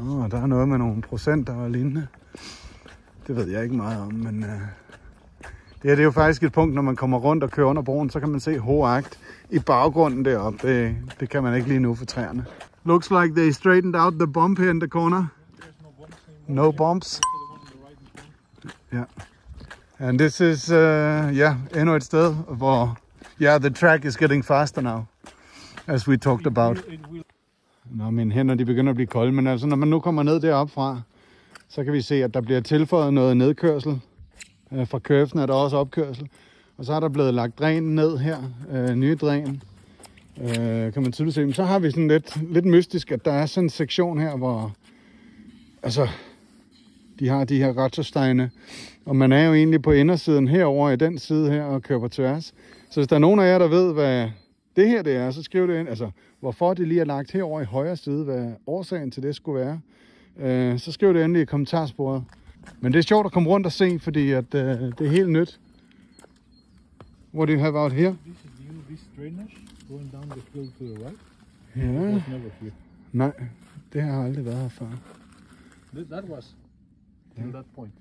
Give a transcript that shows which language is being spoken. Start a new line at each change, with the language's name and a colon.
Danish: Der er noget med nogle procenter og lignende. Det ved jeg ikke meget om, men det er jo faktisk et punkt, når man kommer rundt og kører under broen, så kan man se Hoagt i baggrunden deroppe. Det kan man ikke lige nu for træerne.
English: Looks like they straightened out the bump here in the corner. No bumps. Yeah. And this is,
Danish: endnu et sted, hvor,
English: the track is getting faster now, as we talked about.
Danish: Nå, mine hænder, de begynder at blive kolde, men altså, når man nu kommer ned deroppe fra, så kan vi se, at der bliver tilføjet noget nedkørsel. Fra købsen er der også opkørsel. Og så er der blevet lagt dræn ned her, nye dræn. Kan man tydeligt se. Men så har vi sådan lidt mystisk, at der er sådan en sektion her, hvor altså, de har de her Rattersteine. Og man er jo egentlig på indersiden herover i den side her og kører på tværs. Så hvis der er nogen af jer, der ved, hvad det her det er, så skriv det ind. Altså, hvorfor det lige er lagt herover i højre side, hvad årsagen til det skulle være. Så skriv det endelig i kommentarsporet. Men det er sjovt at komme rundt og se, fordi at, det er helt nyt.
English: What do you have out here? This drainage going down the hill to the right.
Danish: Ja. Nej, det har aldrig været her før.
English: That was till that point.